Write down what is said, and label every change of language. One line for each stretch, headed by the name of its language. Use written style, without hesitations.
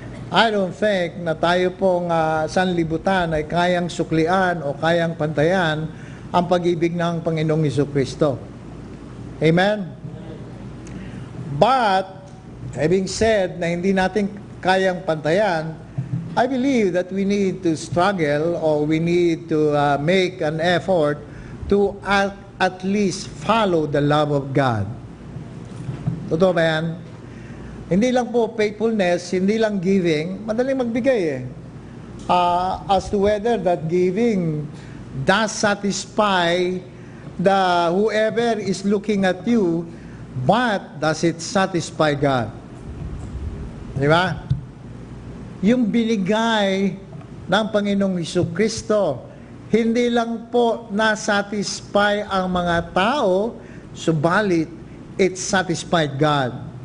English: I don't think
Filipino: na tayo pong sanlibutan ay kayang suklian o kayang pantayan ang pag-ibig ng Panginoong Jesucristo. Amen?
English: But, having said
Filipino: na hindi natin kayang pantayan,
English: I believe that we need to struggle or we need to make an effort to at least follow the love of God.
Filipino: Totoo ba yan? Hindi lang po faithfulness, hindi lang giving, madaling magbigay eh.
English: As to whether that giving does satisfy whoever is looking at you, but does it satisfy God?
Filipino: Di ba? Yung binigay ng Panginoong Jesucristo, hindi lang po na-satisfy ang mga tao, subalit
English: it satisfied God.